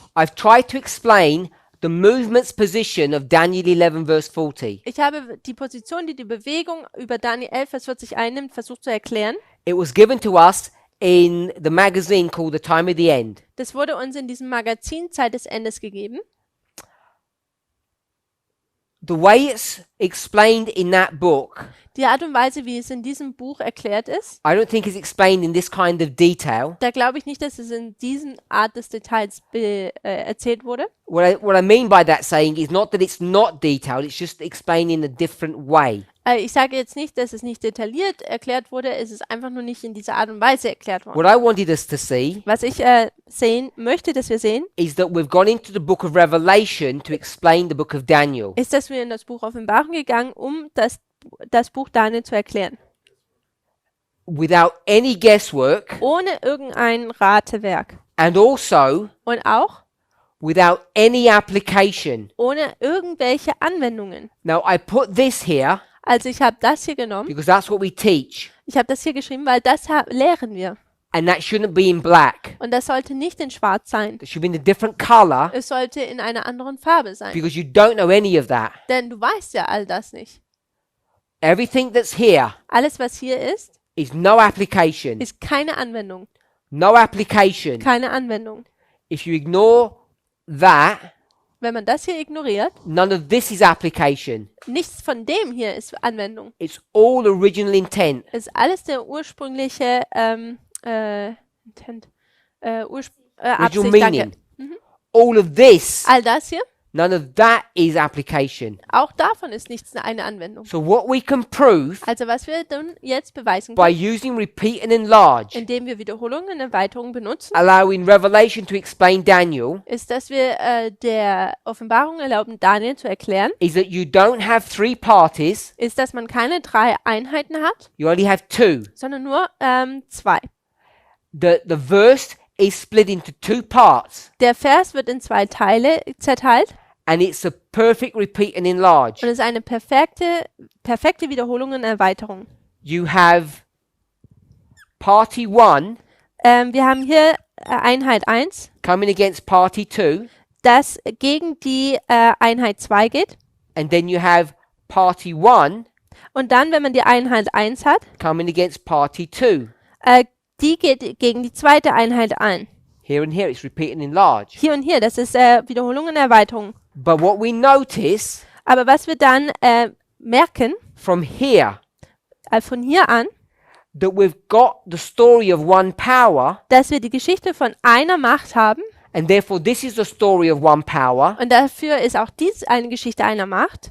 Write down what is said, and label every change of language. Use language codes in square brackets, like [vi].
[en] I've tried to explain the movement's position of Daniel 11 verse 40. [de] Ich habe die Position, die die Bewegung über Daniel 11, Vers 40 einnimmt, versucht zu erklären. [en] It was given to us in the magazine called The Time of the End. [de] Das wurde uns in diesem Magazin Zeit des Endes gegeben. [en] The way it's explained in that book, [de] Die Art und Weise, wie es in diesem Buch erklärt ist, [en] I don't think it's explained in this kind of detail. [de] da glaube ich nicht, dass es in diesen Art des Details erzählt wurde. [en] What I mean by that saying is not that it's not detailed, it's just explained in a different way. [de] Ich sage jetzt nicht, dass es nicht detailliert erklärt wurde, es ist einfach nur nicht in dieser Art und Weise erklärt worden. [en] What I wanted us to see [de] Was ich sehen möchte, dass wir sehen, [en] is that we've gone into the book of Revelation to explain the book of Daniel. [de] ist, dass wir in das Buch Offenbarung gegangen, um das Buch Daniel zu erklären. [en] Without any guesswork [de] Ohne irgendein Ratewerk. [en] and also [de] Und auch [en] without any application. [de] ohne irgendwelche Anwendungen. [en] Now I put this here [de] Also ich habe das hier genommen, [en] because that's what we teach, [de] ich habe das hier geschrieben, weil das lehren wir. [en] and that shouldn't be in black. [de] Und das sollte nicht in schwarz sein. [en] It should be in a different color [de] Es sollte in einer anderen Farbe sein. [en] because you don't know any of that. [de] Denn du weißt ja all das nicht. [en] Everything that's here [de] Alles, was hier ist, [en] is no application. [de] ist keine Anwendung. [en] No application. [de] Keine Anwendung. [en] If you ignore that, [de] Wenn man das hier ignoriert, [en] none of this is application. [de] nichts von dem hier ist Anwendung. [en] It's all original intent. [de] Ist alles der ursprüngliche Intent, [en] Original [de] Absicht. [en] meaning. [de] Danke. [en] All of this, [de] All das hier, [en] None of that is application. [de] Auch davon ist nichts eine Anwendung. [en] So what we can prove [de] Also was wir dann jetzt beweisen [en] by [de] können, [en] using repeat and enlarge, [de] indem wir Wiederholungen und Erweiterungen benutzen, [en] allowing Revelation to explain Daniel, [de] ist, dass wir der Offenbarung erlauben, Daniel zu erklären, [en] is that you don't have three parties, [de] ist, dass man keine 3 Einheiten hat, [en] you only have two. [de] sondern nur 2. [en] The verse is split into two parts, [de] Der Vers wird in 2 Teile zerteilt [en] and it's a perfect repeat and enlarge. [de] und ist eine perfekte Wiederholung und Erweiterung. [en] You have party one [de] Wir haben hier Einheit 1, [en] coming against party two, [de] das gegen die Einheit 2 geht. [en] and then you have party one [de] Und dann, wenn man die Einheit 1 hat, [en] coming against party two. [de] die geht gegen die zweite Einheit ein. [en] Here and here, it's repeat and enlarge. [de] Hier und hier, das ist Wiederholung und Erweiterung. [en] But what we notice [de] Aber was wir dann merken, [en] from here, [de] von hier an, [en] that we've got the story of one power, [de] dass wir die Geschichte von einer Macht haben [en] and therefore this is the story of one power, [de] und dafür ist auch dies eine Geschichte einer Macht.